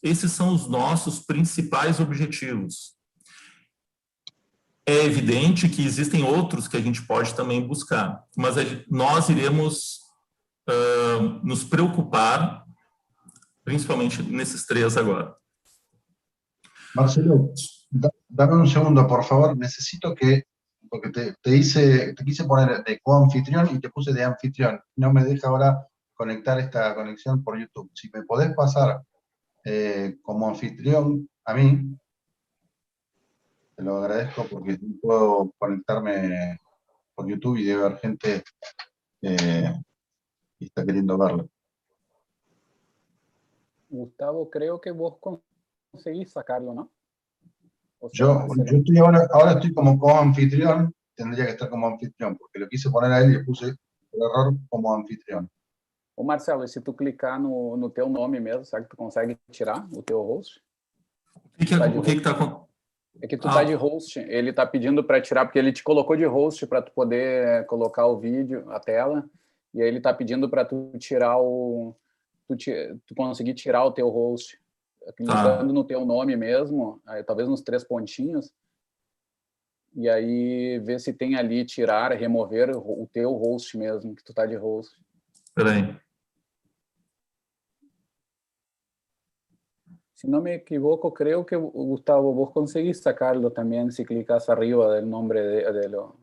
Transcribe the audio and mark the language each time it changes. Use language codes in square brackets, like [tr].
[pt] Esses são os nossos principais objetivos. É evidente que existem outros que a gente pode também buscar, mas nós iremos nos preocupar principalmente nesses 3 agora. [es] Marcelo, dame un segundo, por favor. Necesito que, porque te quise poner de coanfitrión y te puse de anfitrión. No me deja ahora conectar esta conexión por YouTube. Si me podés pasar como anfitrión a mí, te lo agradezco porque no puedo conectarme por YouTube y debe haber gente que está queriendo verlo. Gustavo, creo que vos conseguís sacarlo, ¿no? O sea, Yo estoy ahora estoy como coanfitrión, tendría que estar como anfitrión, porque lo quise poner a él y le puse por error como anfitrión. [pt] Ô Marcelo, e se tu clicar no teu nome mesmo, será que tu consegue tirar o teu host? O que tá com... É que tu tá de host, ele tá pedindo para tirar, porque ele te colocou de host para tu poder colocar o vídeo, a tela, e aí ele tá pedindo para tu tirar tu conseguir tirar o teu host, clicando no teu nome mesmo, aí, talvez nos 3 pontinhos, e aí ver se tem ali tirar, remover o teu host mesmo, que tu tá de host. Espera aí. [es] Si no me equivoco, creo que, Gustavo, vos conseguís sacarlo también si clicas arriba del nombre de lo...